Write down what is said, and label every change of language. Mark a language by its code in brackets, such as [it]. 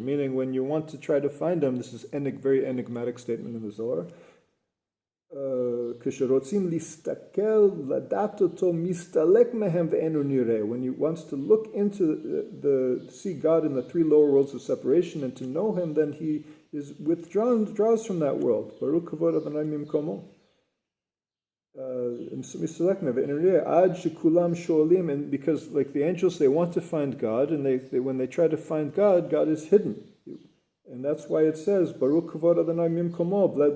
[en] Meaning, when you want to try to find him, this is a very enigmatic statement in the Zohar. [he] כשרוצים להסתכל לדעת אותו, מסתלק מהם ואינו נראה. [en] When you want to look into see God in the three lower worlds of separation and to know him, then he is draws from that world. [he] Baruch kavod Adonai mimkomo. Ad shekulam shoalim, [en] and because like the angels, they want to find God, and they when they try to find God, God is hidden, and that's why it says [he] Baruch kavod Adonai mimkomo.